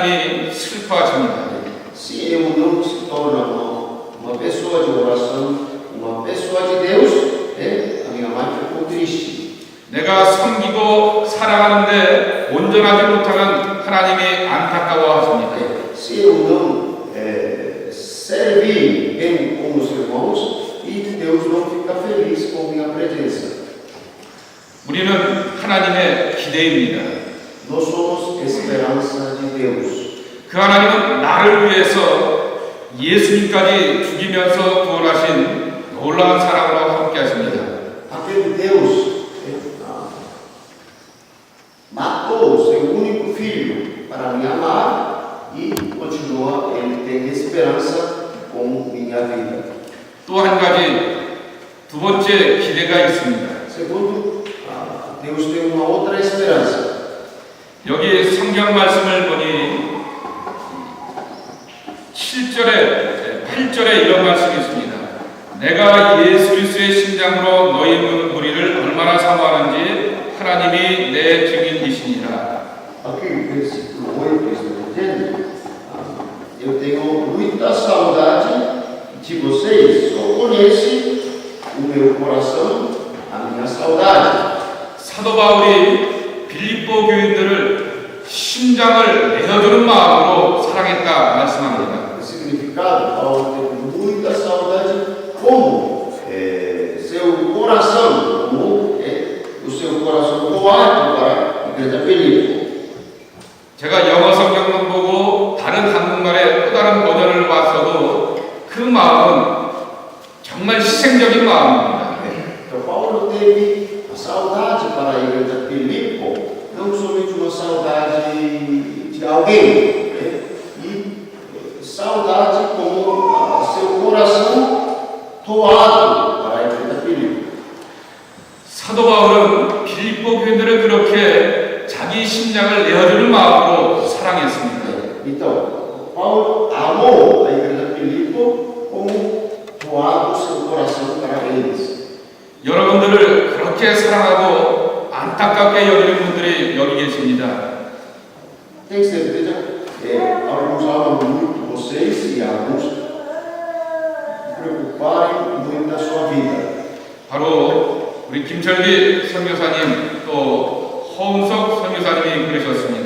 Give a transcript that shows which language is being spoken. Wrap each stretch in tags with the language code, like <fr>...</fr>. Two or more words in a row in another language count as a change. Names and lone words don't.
<ko>하나님이 슬퍼하십니다.</ko> <pt>Se eu não se torna uma pessoa de oração, uma pessoa de Deus, a minha mãe ficou triste.</pt> <ko>내가 섬기고 사랑하는데 온전하지 못하면 하나님이 안타까워하십니다.</ko> <pt>Se eu não servir bem como os irmãos, e Deus não fica feliz com minha presença.</pt> <ko>우리는 하나님의 기대입니다.</ko> <pt>Nós somos esperança de Deus.</pt> <ko>그 하나님은 나를 위해서 예수님까지 죽이면서 구원하신 놀라운 사랑으로 함께 하십니다.</ko> <pt>Aquele Deus matou o seu único filho para me amar e continua, ele tem esperança com minha vida.</pt> <ko>또 한 가지 두 번째 기대가 있습니다.</ko> <pt>Segundo, Deus tem uma outra esperança.</pt> <ko>여기 성경 말씀을 보니 7절에 8절에 이런 말씀이 있습니다. 내가 예수 그리스도의 심장으로 너희 무리를 얼마나 사모하는지 하나님이 내 증인이시니라.</ko> <pt>Aqui no versículo 8 está dizendo: eu tenho muita saudade de vocês, só conhece o meu coração, a minha saudade.</pt> <ko>사도 바울이 빌립보 교인들을 심장을 내어주는 마음으로 사랑했다 말씀합니다.</ko> <pt>O significado, Paulo teve muita saudade, como seu coração, como o seu coração doado para a igreja Filipe.</pt> <ko>제가 영어 성경만 보고 다른 한국말의 또 다른 버전을 봤어도 그 마음은 정말 희생적인 마음입니다.</ko> <pt>Então Paulo teve a saudade para a igreja Filipe, não somente uma saudade de alguém, e saudade como seu coração doado para a igreja Filipe.</pt> <ko>사도 바울은 빌립보 교인들을 그렇게 자기 심장을 내어주는 마음으로 사랑했습니다.</ko> <pt>Então, Paulo amou a igreja Filipe como doado seu coração para eles.</pt> <ko>여러분들을 그렇게 사랑하고 안타깝게 여기는 분들이 여기 계십니다.</ko> <pt>Tem certeza? Alguns amam muito vocês e alguns preocuparem muito da sua vida.</pt> <ko>바로 우리 김철기 선교사님 또 허은석 선교사님이 그러셨습니다.</ko>